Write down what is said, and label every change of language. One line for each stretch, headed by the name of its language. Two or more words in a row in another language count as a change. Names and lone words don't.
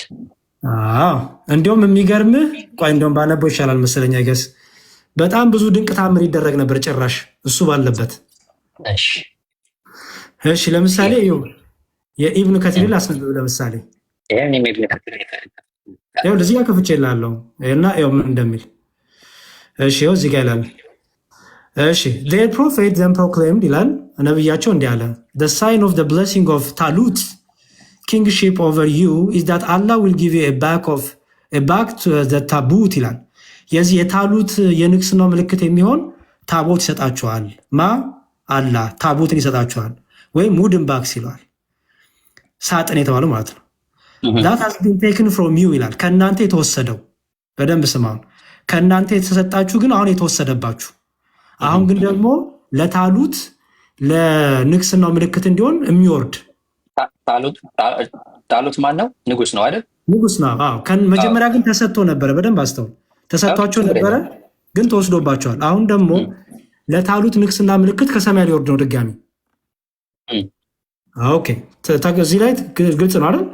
Amharic: እንዲሁም የሚገርምህ ቆይ እንዲሁም ባነበው ይሻላል መሰለኝ። አይገስ በጣም ብዙ ድንቅ ታምር ይደረግ ነበር ጭራሽ እሱ ባለበት። እሺ ለምሳሌ የኢብኑ ከቲር አስነብብ። ለምሳሌ እዚህ ጋር ከፍቼ እላለሁ እና ምን እንደሚል እሺ እዚህ ጋር ይላል። እሺ
English: their prophet then proclaimed
Amharic: ይላል ነብያቸው እንዲህ አለ
English: the sign of the blessing of Talut kingship over you is that Allah will give you a back to the tabut
Amharic: ይላል። የዚህ የታሉት የንግስናው ምልክት የሚሆን ታቦት ይሰጣቸዋል። አላህ ታቦትን ይሰጣቸዋል ወይም ሙድን ባክስ ይለዋል። ሳጥን የተባለው ማለት ነው።
English: that has been taken from you
Amharic: ይላል። ከእናንተ የተወሰደው በደንብ ስማውን። ከእናንተ የተሰጣችሁ ግን አሁን የተወሰደባችሁ። አሁን ግን ደግሞ ለታሉት ለንግስናው ምልክት እንዲሆን የሚወርድ ታሉት ማን ነው? ንጉስ ነው አይደል? ንጉስ ነው። መጀመሪያ ግን ተሰጥቶ ነበረ። በደንብ አስተውል። ተሰጥቷቸው ነበረ ግን ተወስዶባቸዋል። አሁን ደግሞ ለታሉት ንግስና ምልክት ከሰማይ ሊወርድ ነው ድጋሚ። ኦኬ እዚህ ላይ ግልጽ ነው አይደል?